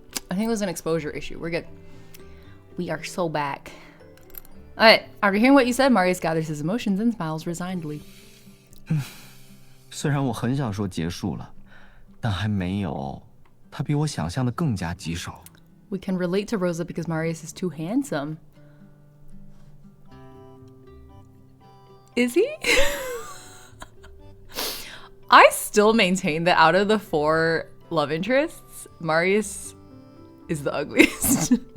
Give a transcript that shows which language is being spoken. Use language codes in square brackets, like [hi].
[en] I think it was an exposure issue. We're good. We are so back. Alright, after hearing what you said, Marius gathers his emotions and smiles resignedly. [zh] 虽然我很想说结束了，但还没有。他比我想象的更加棘手。 [en] We can relate to Rosa because Marius is too handsome. Is he? I still maintain that out of the 4 love interests, Marius is the ugliest.